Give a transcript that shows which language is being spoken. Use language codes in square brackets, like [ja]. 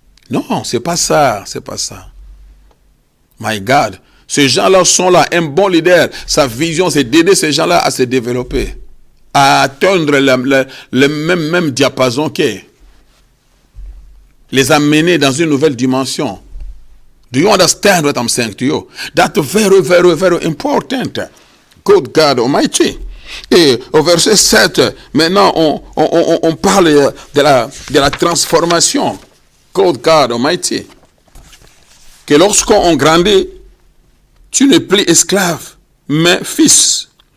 [fr] Non, c'est pas ça, c'est pas ça. [en] My God, [fr] ces gens-là sont là, un bon leader, sa vision c'est d'aider ces gens-là à se développer, à atteindre le même diapason qu'eux. Les amener dans une nouvelle dimension. [en] Do you understand what I'm saying to you? That's very, very, very important. Good God Almighty. [fr] Et au verset 7, maintenant on parle de la transformation. [en] Good God Almighty. [fr] Que lorsqu'on grandit, tu n'es plus esclave, mais fils.